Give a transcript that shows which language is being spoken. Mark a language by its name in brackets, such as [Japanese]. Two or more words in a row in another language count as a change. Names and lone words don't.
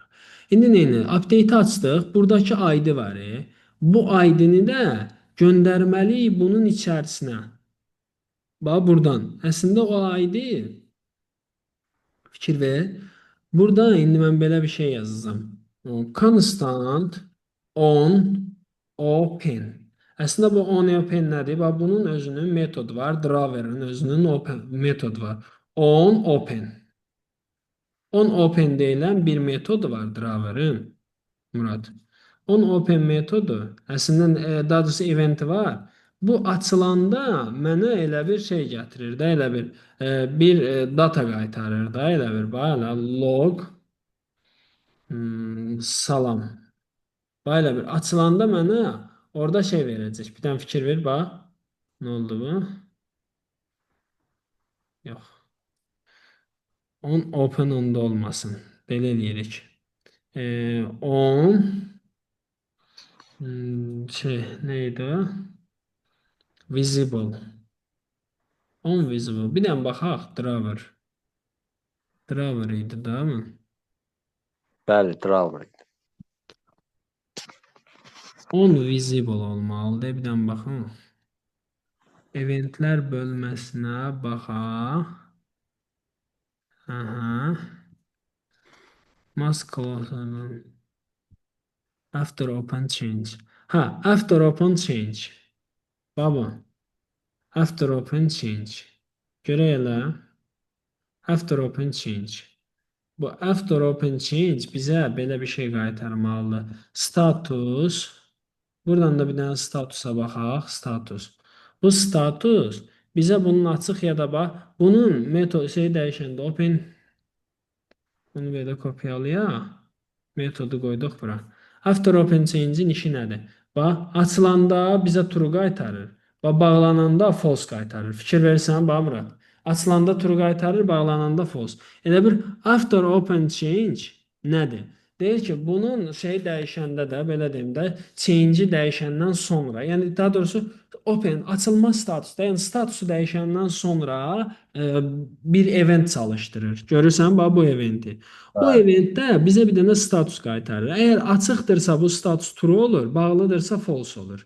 [Azerbaijani] İndi neyini? Update açdıq. Buradakı ID var. Bu ID-ni də göndərməliyik bunun içərisinə. Bax buradan. Əslində o ID fikir ver. Burada indi mən belə bir şey yazacağam. [English] Constant on open. [Azerbaijani] Əslində bu [English] on open [Azerbaijani] nədir? Bax bunun özünün metodu var. Driver'ın özünün open metodu var. [English] On open. On open [Azerbaijani] deyilən bir metodu var driver'ın. Murad. [English] On open [Azerbaijani] metodu əslində daha doğrusu eventi var. Bu açılanda mənə elə bir şey gətirir də, elə bir data qaytarır da, elə bir bax, elə log salam. Bax elə bir açılanda mənə orada şey verəcək. Bir dənə fikir ver bax. Nə oldu bu? Yox. [English] On open [Azerbaijani] onda olmasın. Belə eləyirik. On şey neydi o? [English] Visible. On visible. [Azerbaijani] Bir dənə baxaq. Driver. Driver idi da mı? Bəli, driver idi. On visible olmalıdır. Bir dənə baxın. Eventlər bölməsinə baxaq. [English] Aha. Must close. After open change. Ha, after open change. Baba. After open change. [Azerbaijani] Görək elə. [English] After open change. [Azerbaijani] Bu [English] after open change [Azerbaijani] bizə belə bir şey qaytarmalıdır. Status. Buradan da bir dənə statusa baxaq. Status. Bu status bizə bunun açıq ya da bax, bunun metod şey dəyişəndə open bunu belə kopyalayaq. Metodu qoyduq bura. [English] After open change- [Azerbaijani] in işi nədir? Bax, açılanda bizə true qaytarır. Bax, bağlananda false qaytarır. Fikir verirsən, bax bura. Açılanda true qaytarır, bağlananda false. Elə bir [English] after open change [Azerbaijani] nədir? Deyir ki, bunun şey dəyişəndə də, belə deyim də, change-i dəyişəndən sonra, yəni daha doğrusu open açılma statusda, yəni statusu dəyişəndən sonra bir event çalışdırır. Görürsən, bax bu eventi. O Bəli, eventdə bizə bir dənə status qaytarır. Əgər açıqdırsa bu status true olur, bağlıdırsa false olur.